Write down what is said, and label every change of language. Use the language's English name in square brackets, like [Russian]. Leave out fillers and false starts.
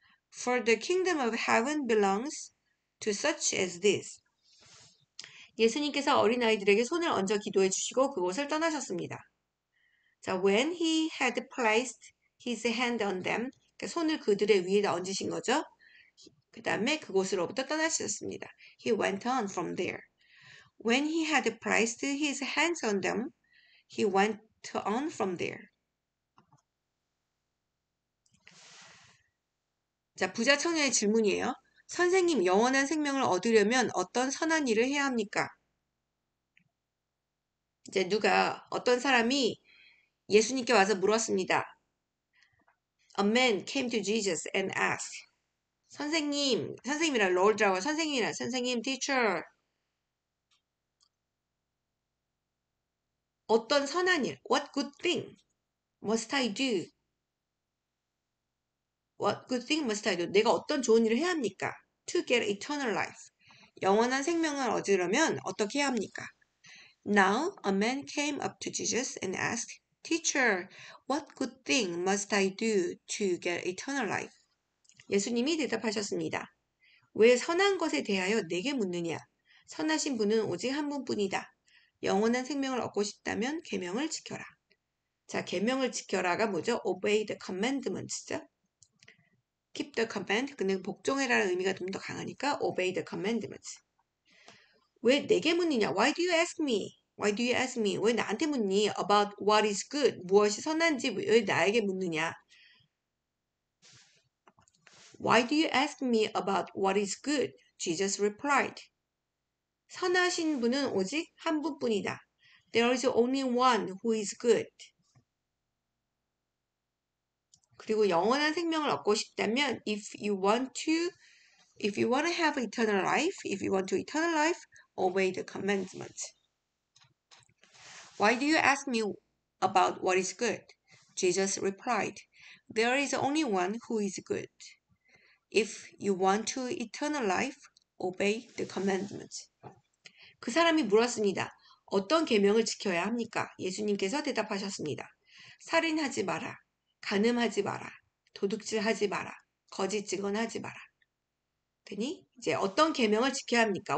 [English] For the kingdom of heaven belongs to such as this. [Korean] 예수님께서 어린아이들에게 손을 얹어 기도해 주시고 그곳을 떠나셨습니다. [English] 자, when he had placed his hand on them, [Korean] 그러니까 손을 그들의 위에다 얹으신 거죠. 그 다음에 그곳으로부터 떠나셨습니다. [English] He went on from there. When he had placed his hands on them, he went on from there. [Korean] 자, 부자 청년의 질문이에요. 선생님, 영원한 생명을 얻으려면 어떤 선한 일을 해야 합니까? 이제 어떤 사람이 예수님께 와서 물었습니다. [English] A man came to Jesus and asked, [Korean] 선생님이란 [English] Lord라고 선생님, teacher, [Korean] 어떤 선한 일, [English] what good thing must I do? What good thing must I do? [Korean] 내가 어떤 좋은 일을 해야 합니까? [English] To get eternal life. [Korean] 영원한 생명을 얻으려면 어떻게 해야 합니까? [English] Now a man came up to Jesus and asked, Teacher, what good thing must I do to get eternal life? [Korean] 예수님이 대답하셨습니다. 왜 선한 것에 대하여 내게 묻느냐? 선하신 분은 오직 한 분뿐이다. 영원한 생명을 얻고 싶다면 계명을 지켜라. 자, 계명을 지켜라가 뭐죠? [English] Obey the commandments죠. Keep the command. [Korean] 근데 복종해라는 의미가 좀 더 강하니까 [English] obey the commandments. [Korean] 왜 내게 묻느냐? [English] Why do you ask me? Why do you ask me? [Korean] 왜 나한테 묻니? [English] About what is good. [Korean] 무엇이 선한지 왜 나에게 묻느냐? [English] Why do you ask me about what is good? Jesus replied. [Korean] 선하신 분은 오직 한 분뿐이다. [English] There is only one who is good. [Korean] 그리고 영원한 생명을 얻고 싶다면 [English] if you want to have eternal life, if you want to eternal life, obey the commandments. Why do you ask me about what is good? Jesus replied, There is only one who is good. If you want to eternal life, obey the commandments. [Korean] 그 사람이 물었습니다. 어떤 계명을 지켜야 합니까? 예수님께서 대답하셨습니다. 살인하지 마라. 간음하지 마라. 도둑질하지 마라. 거짓 증언하지 마라. 그랬더니 이제 어떤 계명을 지켜야 합니까?